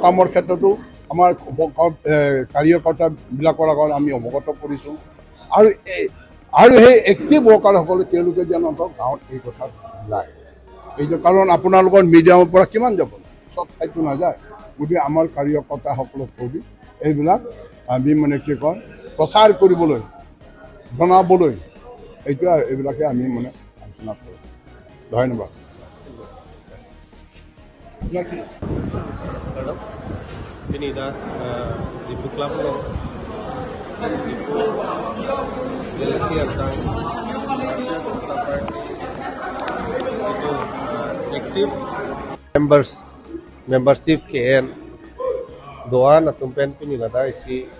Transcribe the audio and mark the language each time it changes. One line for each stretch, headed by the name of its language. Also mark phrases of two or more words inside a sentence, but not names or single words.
Assamese: কামৰ ক্ষেত্ৰতো আমাৰ কাৰ্যকৰ্তাবিলাকৰ আগত আমি অৱগত কৰিছোঁ আৰু সেই
English: active workersসকলে
Assamese: তেওঁলোকে যেন গাঁৱত এই কথা ওলায় এইটো কাৰণ আপোনালোকৰ মিডিয়ামৰ পৰা কিমান যাব চব ঠাইতো নাযায় গতিকে আমাৰ কাৰ্যকৰ্তাসকলক থৈ এইবিলাক আমি মানে কি কয় প্ৰচাৰ কৰিবলৈ জনাবলৈ এইবিলাকে আমি মানে আলোচনা কৰোঁ ধন্যবাদ
Karbi: Pinida Difu Club
English: active membership
Karbi: KN doan atumpen pinida da isi